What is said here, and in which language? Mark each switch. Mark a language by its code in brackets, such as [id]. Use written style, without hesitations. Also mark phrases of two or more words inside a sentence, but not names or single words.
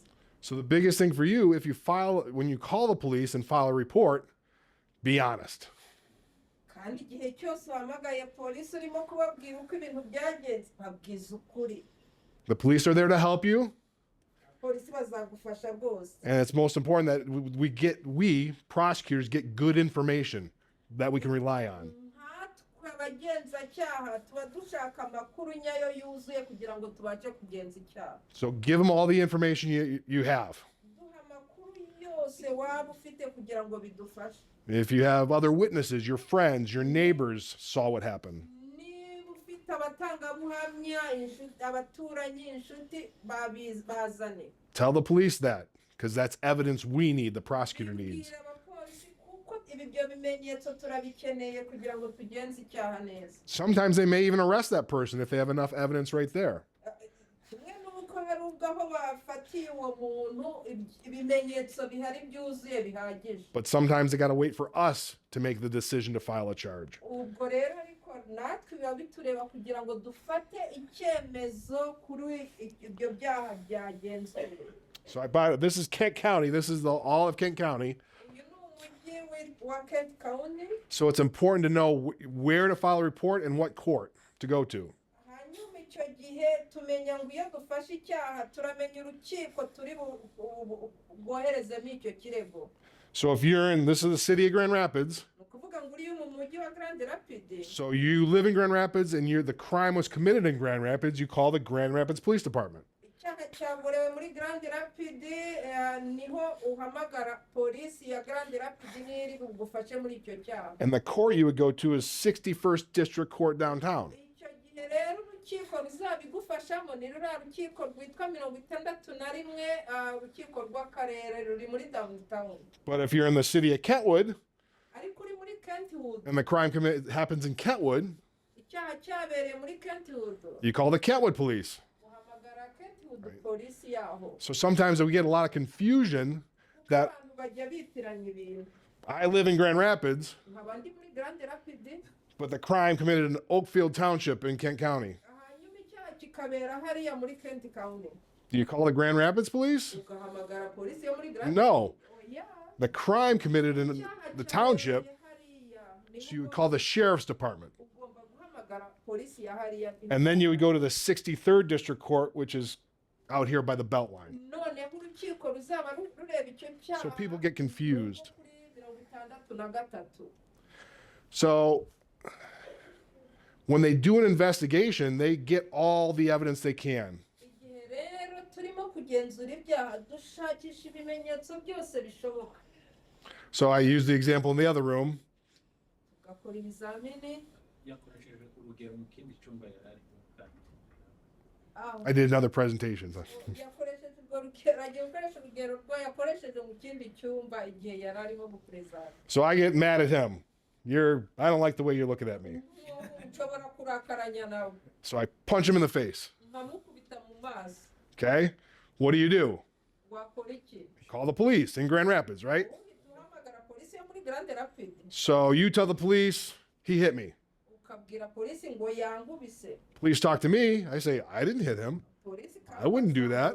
[en] So the biggest thing for you, when you call the police and file a report, be honest. [rw] Kandi igihe cyose uhamagaye polisi urimo kubabwira uko ibintu byagenze babwiza ukuri. [en] The police are there to help you, [rw] Polisi bazagufasha rwose. [en] and it's most important that we prosecutors get good information that we can rely on. [rw] Nkatwe abagenzacyaha tuba dushaka amakuru nyayo yuzuye kugira ngo tubashe kugenza icyaha. [en] So give them all the information you have. [rw] Duha amakuru yose waba ufite kugira ngo bidufashe. [en] If you have other witnesses, your friends, your neighbors saw what happened. [rw] Niba ufite abatangabuhamya, abaturanyi, inshuti bazane. [en] Tell the police that, because that's evidence we need, the prosecutor needs. [rw] Bibwira abapolisi kuko ibyo bimenyetso turabikeneye kugira ngo tugenze icyaha neza. [en] Sometimes they may even arrest that person if they have enough evidence right there. [rw] Kimwe n'uko hari ubwo aho bafatiye uwo muntu ibimenyetso bihari byuzuye bihagije. [en] But sometimes they got to wait for us to make the decision to file a charge. [rw] Ubwo rero ariko natwe biba bitureba kugira ngo dufate icyemezo kuri ibyo byaha byagenzwe. [en] So this is Kent County. This is all of Kent County. [rw] Uyu ni umujyi wa Kent County. [en] So it's important to know where to file a report and what court to go to. [rw] Hanyuma icyo gihe tumenya ngo iyo dufashe icyaha turamenya urukiko turi bwoherezemo icyo kirego. [en] So if this is the city of Grand Rapids. [rw] Ni ukuvuga ngo uri mu mujyi wa Grand Rapids. [en] So you live in Grand Rapids and the crime was committed in Grand Rapids, you call the Grand Rapids Police Department. [rw] Icyaha cyakorewe muri Grand Rapids niho uhamagara polisi ya Grand Rapids niri bugufashe muri icyo cyaha. [en] And the court you would go to is 61st District Court downtown. [rw] Icyo gihe rero urukiko ruzabigufashamo ni ruriya rukiko rwitwa 61 urukiko rw'akarere ruri muri downtown. [en] But if you're in the city of Kentwood [rw] Ariko uri muri Kentwood, [en] and the crime happens in Kentwood, [rw] icyaha cyabereye muri Kentwood, [en] you call the Kentwood Police. [rw] uhamagara Kentwood polisi yaho. [en] So sometimes we get a lot of confusion that [rw] Abantu bajya bitiranya ibintu. [en] I live in Grand Rapids, [rw] Nkaba ndi muri Grand Rapids, [en] but the crime committed in Oakfield Township in Kent County. [rw] hanyuma icyaha kikabera hariya muri Kent County. [en] Do you call the Grand Rapids Police? [rw] Ugahamagara polisi yo muri Grand [en] No. [rw] Oya. [en] The crime committed in [rw] Icyaha [en] the [rw] cyabereye [en] township, [rw] hariya. [en] so you would call the Sheriff's Department. [rw] Ugomba guhamagara polisi ya hariya. [en] And then you would go to the 63rd District Court, which is out here by the Beltline. [rw] noneho urukiko ruzaba rureba icyo cyaha [en] So people get confused. [rw] kuri 63. [en] So when they do an investigation, they get all the evidence they can. [rw] igihe rero turimo kugenzura ibyaha dushakisha ibimenyetso byose bishoboka [en] So I use the example in the other room. [rw] tugakora ibizamini yakoresheje urugero mu kindi cyumba yari arimo. aho [en] I did another presentation. [rw] yakoresheje urwo rugero agiye gukoresha urugero rwo yakoresheje mu kindi cyumba igihe yari arimo guperezida [en] So I get mad at him. I don't like the way you're looking at me. [rw] nshobora kurakaranya nawe [en] So I punch him in the face. [rw] nkamukubita mu maso [en] Okay? What do? [rw] wakora iki [en] Call the police in Grand Rapids, right? [rw] uhamagara polisi yo muri Grande Rapids [en] So you tell the police he hit me. [rw] ukabwira polisi ngo yankubise [en] Police talk to me. I say, I didn't hit him. [rw] polisi [en] I wouldn't do that.